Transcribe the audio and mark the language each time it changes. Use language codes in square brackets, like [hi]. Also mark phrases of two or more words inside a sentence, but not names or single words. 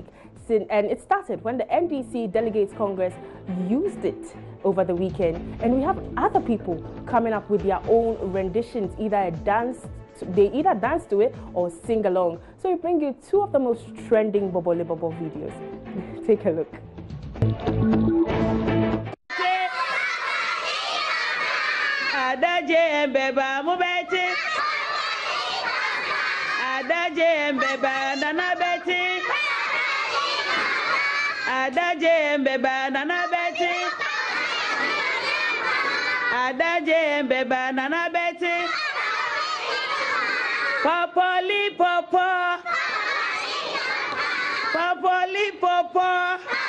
[en] And it started when the NDC Delegates Congress used it over the weekend. And we have other people coming up with their own renditions, they either dance to it or sing along. So we bring you 2 of the most trending Bobole Bobo videos. Take a look. Adaje mbeba mubeti, adaje mbeba nana beti, adaje mbeba nana beti, adaje mbeba nana beti, popoli popo, popoli popo.